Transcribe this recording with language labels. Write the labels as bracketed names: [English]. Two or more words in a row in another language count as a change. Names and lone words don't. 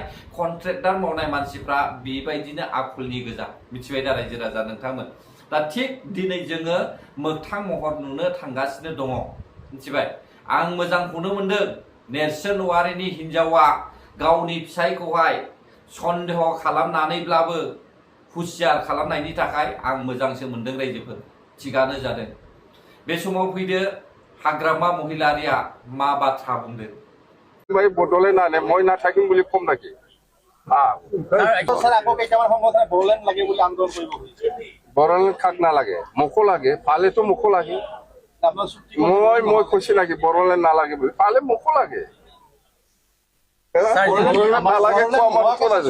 [Bodo] कन्ट्रेक्टार मावनाय मानसिफ्रा बेबायदिनो आखलनि गोजा मिथिबाय दा रायजो राजा नोंथांमोन दा थिग दिनै जोङो मोगथां महर नुनो थांगासिनो दङ मिथिबाय आं मोजांखौनो मोनदों नेरसोन औवारिनि हिनजावा गावनि फिसायखौहाय सन्देह खालामनानैब्लाबो हुसियार खालामनायनि थाखाय आं मोजांसो मोनदों रायजोफोर थिगानो जादों बे समाव फैदो हाग्रामा महिलारिया मा बाथ्रा बुंदों [Assamese] ভাই বদলে না নে মই না থাকিম বুলি কম নাকি স্যার আকৌ কেইটামান সংগঠনে বড়োলেণ্ড লাগে বুলি আন্দোলন কৰিব খুজিছে বড়োলেণ্ড কাক নালাগে মোকো লাগে পালেতো মোকো লাগে আপোনাৰ চুক্তি মই কৈছি নাকি বড়োলেণ্ড নালাগে বুলি পালে মোকো লাগে বড়োলেণ্ড নালাগে কোৱা মানুহ কোন আছে